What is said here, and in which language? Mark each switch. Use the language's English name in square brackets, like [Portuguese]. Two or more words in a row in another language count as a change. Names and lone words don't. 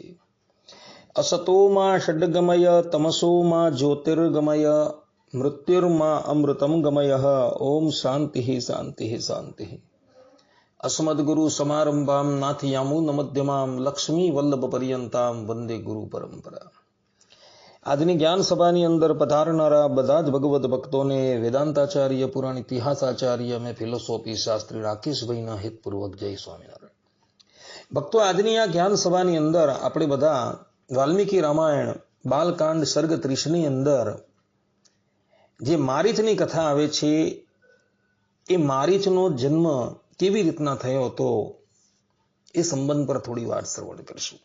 [Sanskrit] असतो मा षड्गमय तमसो मा ज्योतिर्गमय मृत्युर्मा अमृतं गमयः। ओम शांति शांति शांति। अस्मद्गुरु समारंभां नाथयामुनमध्यमां लक्ष्मी वल्लभ पर्यंतां वंदे गुरु परंपरा। [Gujarati] આજની જ્ઞાન સભાની અંદર પધારનારા બધા જ ભગવદ ભક્તોને વેદાંતાચાર્ય પુરાણ ઇતિહાસાચાર્ય અને ફિલોસોફી શાસ્ત્રી રાકેશભાઈના હિતપૂર્વક જય સ્વામિનારાયણ। ભક્તો, આજની આ જ્ઞાન સભાની અંદર આપણે બધા વાલ્મીકી રામાયણ બાલકાંડ સર્ગ 30ની અંદર જે મારીચની કથા આવે છે એ મારીચનો જન્મ કેવી રીતના થયો હતો એ સંબંધ પર થોડી વાત શ્રવણ કરશું।